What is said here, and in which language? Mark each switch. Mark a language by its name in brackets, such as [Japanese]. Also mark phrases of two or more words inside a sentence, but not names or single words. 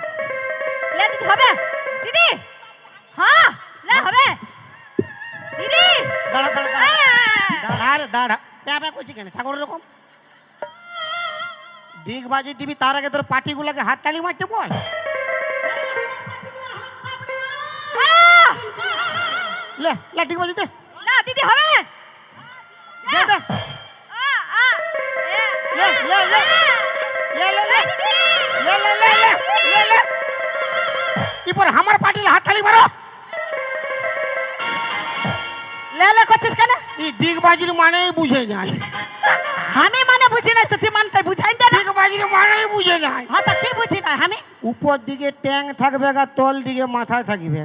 [Bangla] লে দিদি হবে দিদি, হ্যাঁ লে হবে দিদি। দাঁড়া দাঁড়া দাঁড়া আহ! দাঁড়া রে দাঁড়া, প্যাপা করছি কেন ছাগলের রকম? ডিগবাজি দিবি তার আগে তোর পাটিগুলোকে হাততালি মারতে বল। মারো! লে লে ডিগবাজি দে, লে দিদি হবে। দে দে, আ আ এ লে লে লে লে লে লে দিদি লে লে লে লে লে লে এরপর আমার পাটিলে হাততালি মারো। লে লে করছিস কেন? এই ডিগবাজির মানেই বুঝে নাই, আমি মানে বুঝি না তো তুই মানতে বুঝাই দে না। ডিগবাজির মানেই বুঝে নাই। হ্যাঁ তো কি বুঝি না আমি? উপর দিকে ট্যাং থাকবে আর তল দিকে মাথায় থাকবে।